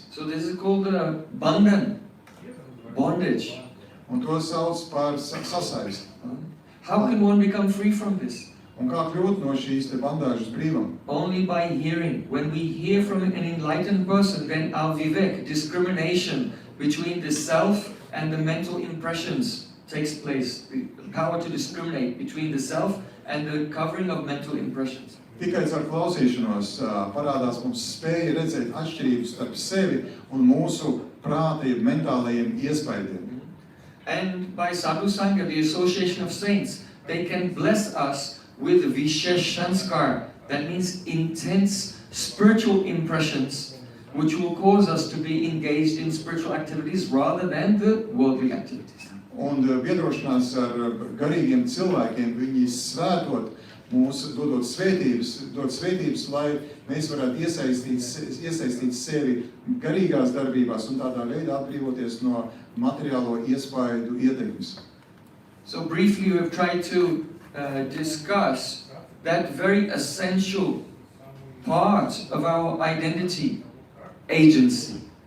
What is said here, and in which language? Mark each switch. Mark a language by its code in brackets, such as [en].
[en] So this is called bandhan, bondage. [lv] Un to sauc par sasaisti. [en] How can one become free from this? [lv] Un kā kļūt no šīs te bandāžas brīvam? [en] Only by hearing. When we hear from an enlightened person, then our vivek, discrimination between the self and the mental impressions takes place. The power to discriminate between the self and the covering of mental impressions. [lv] Tikai ar klausīšanos parādās mums spēja redzēt atšķirības starp sevi un mūsu prāta mentālajiem iespaidiem. [en] And by sadhu sangha, the association of saints, they can bless us with vishesh sanskar. That means intense spiritual impressions, which will cause us to be engaged in spiritual activities rather than the worldly activities. [lv] Un biedrošanās ar garīgiem cilvēkiem, viņi svētot mūs, dod svētības, lai mēs varētu iesaistīt sevi garīgās darbībās un tādā veidā atbrīvoties no materiālo iespaidu ietekmes. [en] So briefly, we have tried to discuss that very essential part of our identity, agency.